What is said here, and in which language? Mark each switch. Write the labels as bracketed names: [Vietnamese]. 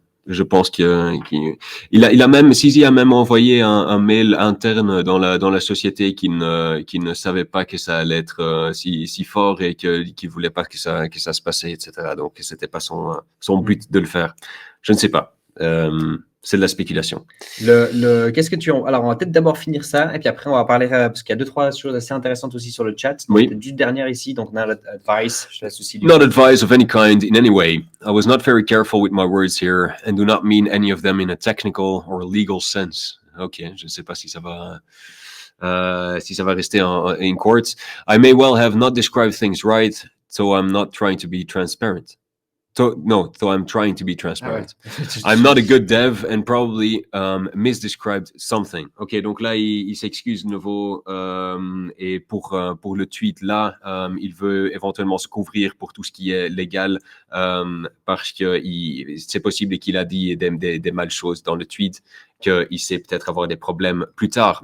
[French] Je pense qu'il a même, Sisi a même envoyé un mail interne dans la société qui ne savait pas que ça allait être si fort et qui voulait pas que ça se passait, etc. Donc c'était pas son but de le faire. Je ne sais pas. C'est de la spéculation. Qu'est-ce que tu en... Alors, on va peut-être d'abord finir ça, et puis après, on va parler, parce qu'il y a 2-3 choses assez intéressantes aussi sur le chat. Donc, Oui. du dernier ici, donc, [English] not advice, [French] je laisse aussi. [English] Not advice of any kind in any way. I was not very careful with my words here, and do not mean any of them in a technical or legal sense. [French] Ok, je ne sais pas si ça va rester [English] in court. I may well have not described things right, so I'm not trying to be transparent. So I'm trying to be transparent. [French] Ah ouais. [English] I'm not a good dev and probably misdescribed something. [French] Ok, donc là, il s'excuse de nouveau et pour le tweet là, il veut éventuellement se couvrir pour tout ce qui est légal parce que c'est possible qu'il a dit des mal choses dans le tweet, qu'il sait peut-être avoir des problèmes plus tard.